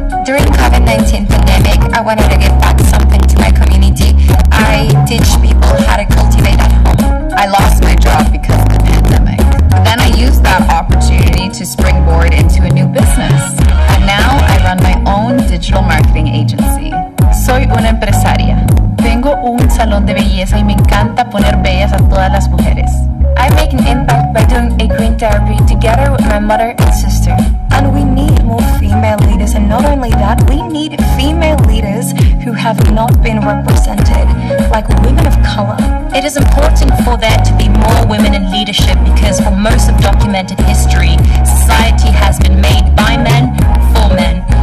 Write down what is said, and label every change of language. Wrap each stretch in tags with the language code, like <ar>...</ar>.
<en>During COVID-19 pandemic, I wanted to give back something to my community. I teach people how to cultivate at home. I lost my job because of the pandemic. Then I used that opportunity to springboard into a new business. And now I run my own digital marketing agency.</en> <es>Soy una empresaria. Tengo un salón de belleza y me encanta poner bellas a todas las mujeres.</es> <en>I make an impact by doing a green therapy together with my mother and sister. And we need more female leaders, and not only that, we need female leaders who have not been represented, like women of color. It is important for there to be more women in leadership because for most of documented history, society has been made by men for men.</en>